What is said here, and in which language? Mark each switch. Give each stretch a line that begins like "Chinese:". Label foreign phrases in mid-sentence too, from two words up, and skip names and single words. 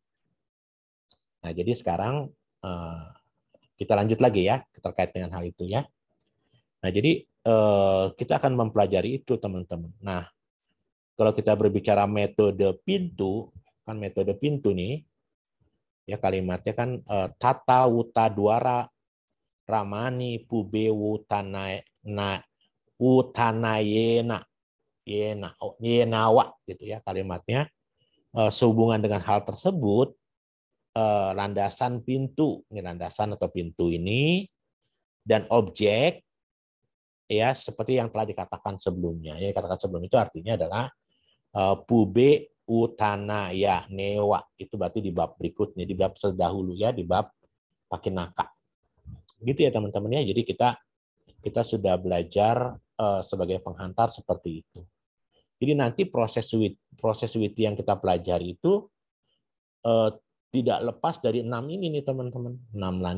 Indonesian: Nah, jadi sekarang kita lanjut lagi ya terkait dengan hal itu ya. Nah, jadi kita akan mempelajari itu teman-teman. Nah, kalau kita berbicara metode pintu, kan metode pintu nih, ya kalimatnya kan
Pali: tata wuta dwara ramani pube wutanayena yenawa gitu
Indonesian: ya kalimatnya. Sehubungan dengan hal tersebut, landasan pintu, ini landasan atau pintu ini, dan objek, ya seperti yang telah dikatakan sebelumnya. Yang dikatakan sebelum itu artinya adalah
Pali: pube utanaya newa,
Indonesian: itu berarti di bab berikutnya, di bab terdahulu ya, di bab pakinaka. Gitu ya teman-teman ya. Jadi kita sudah belajar sebagai penghantar seperti itu. Jadi nanti proses witi yang kita pelajari itu tidak lepas dari 6 ini nih teman-teman.